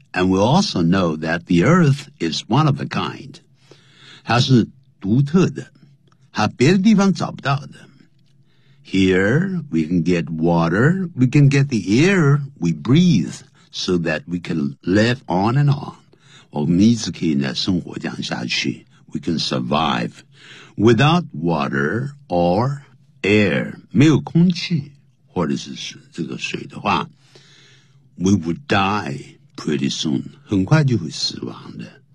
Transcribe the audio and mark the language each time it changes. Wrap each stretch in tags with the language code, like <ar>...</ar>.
<en>And we also know that the earth is one of a kind.</en> <zh>它是独特的，它别的地方找不到的。</zh> <en>Here, we can get water, we can get the air we breathe so that we can live on and on.</en> <zh>我们一直可以生活这样下去。</zh> <en>We can survive. Without water or air,</en> <zh>没有空气或者是这个水的话</zh> <en>we would die pretty soon,</en> <zh>很快就会死亡的。</zh>